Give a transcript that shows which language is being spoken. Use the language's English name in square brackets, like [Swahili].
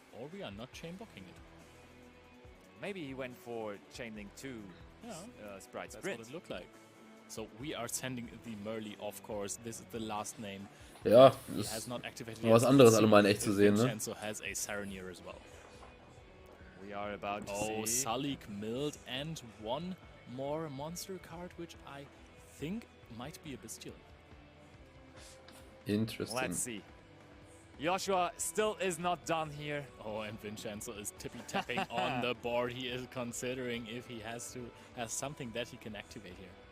[English] Or we are not chain blocking it. Maybe he went for chain link 2 Sprite Sprint. That's what it looked like. So we are sending the Merly, of course. This is the last name. [German] Ja, das ist noch was anderes, alle mal in echt zu sehen, ne? [English] Has a Saranir as well. We are about to see. Salik milled and one more monster card, which I think might be a Bestial. Interesting. Let's see. Joshua still is not done here. Oh, and Vincenzo is tippy-tapping on the board. He is considering if he has something that he can activate here.